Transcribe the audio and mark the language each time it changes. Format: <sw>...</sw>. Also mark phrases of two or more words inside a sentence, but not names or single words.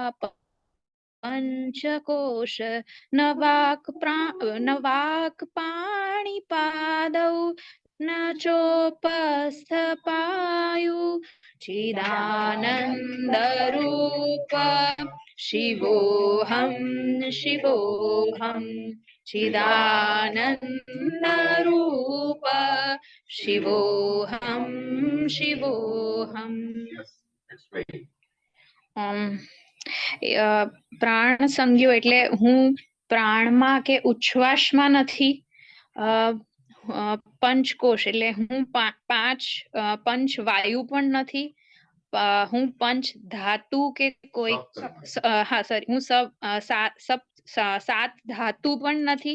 <sa>पंचकोश न वाक् पाणिपादौ न चोपस्थपायु चिदानन्दरूप शिवोऽहं शिवोऽहं चिदानन्दरूप शिवोऽहं शिवोऽहं।</sa> <gu>પ્રાણ સંજ્ઞો એટલે હું પ્રાણમાં કે ઉચ્છ્વાસમાં નથી. પંચકોશ એટલે હું 5 પંચ વાયુ પણ નથી. હું પંચ ધાતુ કે કોઈ હા સોરી હું 7 ધાતુ પણ નથી.</gu>